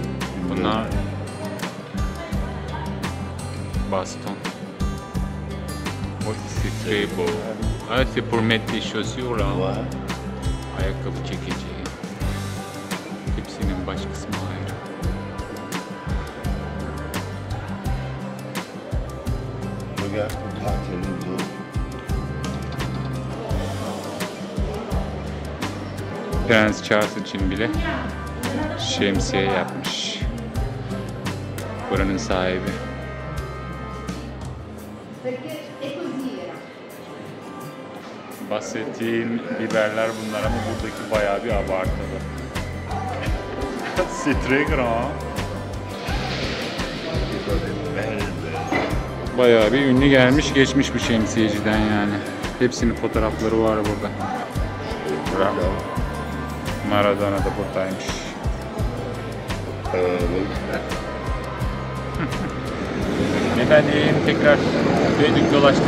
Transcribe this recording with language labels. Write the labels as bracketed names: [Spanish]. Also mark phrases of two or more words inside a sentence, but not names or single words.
[Turkish] Bunlar baston. [French] Oh, c'est très beau. Ah, c'est pour mettre des chaussures là. Ouais. [Turkish] Ayakkabı çekeceği. Hepsinin baş kısmı ayrı. [French] Regarde, pour gratter le dos. [Turkish] Prens Charles için bile şemsiye yapmış. Buranın sahibi. Bahsettiğim biberler bunlar ama buradaki bayağı bir abartılı. [French] C'est très grand. [Turkish] Bayağı bir ünlü gelmiş geçmiş bu şemsiyeciden yani. Hepsinin fotoğrafları var burada. Maradona da buradaymış. Efendim tekrar döndük dolaştık.